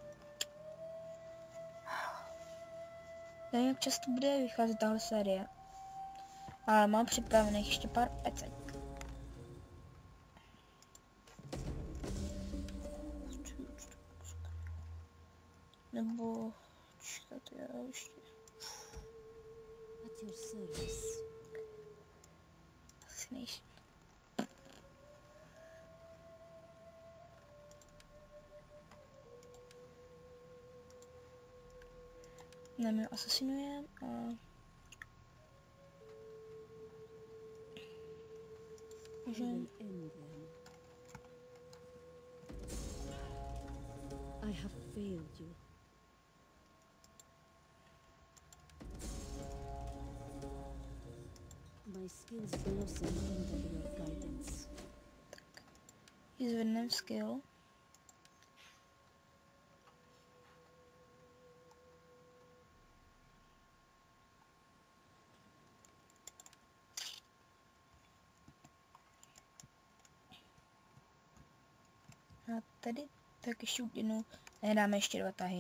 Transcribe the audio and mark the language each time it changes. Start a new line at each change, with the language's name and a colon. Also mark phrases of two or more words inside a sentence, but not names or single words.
Czech: Nevím, jak často bude vycházet tahle série. Ale mám připravených ještě pár pecek. Nebo... Čekat, já ještě...
English: At your service.
Czech: Asi nejsem. Ne, my asasinujeme a...
English: Will end them. I have failed you. My skills blossom under your guidance.
Czech: Zvedneme skill. A tady tak ještě jednou, nedáme ještě 2 tahy.